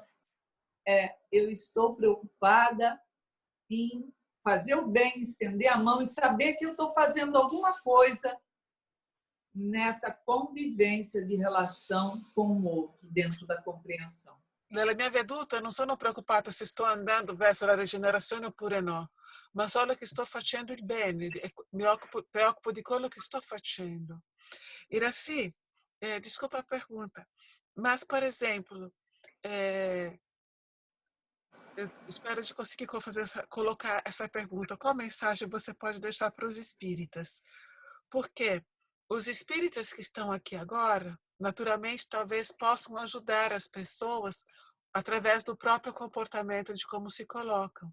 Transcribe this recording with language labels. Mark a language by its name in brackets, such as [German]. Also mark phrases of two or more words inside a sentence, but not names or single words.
[Portuguese] Eu estou preocupada em fazer o bem, estender a mão e saber que eu estou fazendo alguma coisa nessa convivência de relação com o outro, dentro da compreensão. [Italian] Nella mia veduta non sono preoccupata se sto andando verso la rigenerazione oppure no, ma solo che sto facendo il bene e mi preoccupo di quello che sto facendo. Era sì, [Portuguese] Desculpa a pergunta, mas, por exemplo, eu espero de conseguir colocar essa pergunta. Qual mensagem você pode deixar para os espíritas? Porque os espíritas que estão aqui agora, naturalmente, talvez possam ajudar as pessoas através do próprio comportamento de como se colocam.